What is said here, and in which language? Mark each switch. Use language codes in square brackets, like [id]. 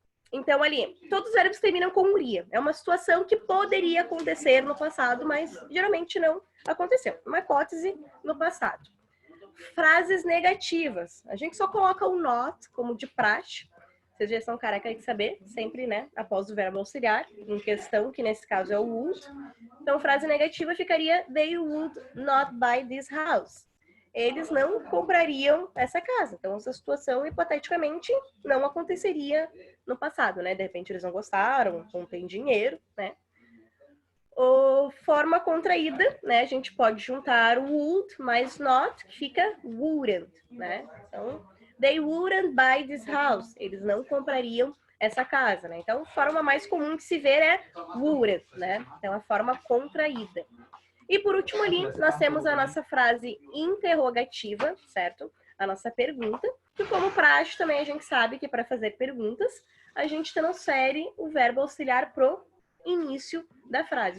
[pt] Então, ali, todos os verbos terminam com ria. É uma situação que poderia acontecer no passado, mas geralmente não aconteceu. Uma hipótese no passado. frases negativas. A gente só coloca o not como de praxe. Vocês já são careca de saber, sempre, né? Após o verbo auxiliar, em questão, que nesse caso é o would. Então, frase negativa ficaria [en] they would not buy this house. [pt] Eles não comprariam essa casa. Então, essa situação, hipoteticamente, não aconteceria no passado, né? De repente, eles não gostaram, não têm dinheiro, né? Ou forma contraída, né? A gente pode juntar o would mais not, que fica wouldn't, né? Então, they wouldn't buy this house. Eles não comprariam essa casa, né? Então, a forma mais comum que se vê é wouldn't, né? Então, a forma contraída. E por último ali, nós temos a nossa frase interrogativa, certo? A nossa pergunta, que como praxe também a gente sabe que para fazer perguntas, a gente transfere o verbo auxiliar pro início da frase.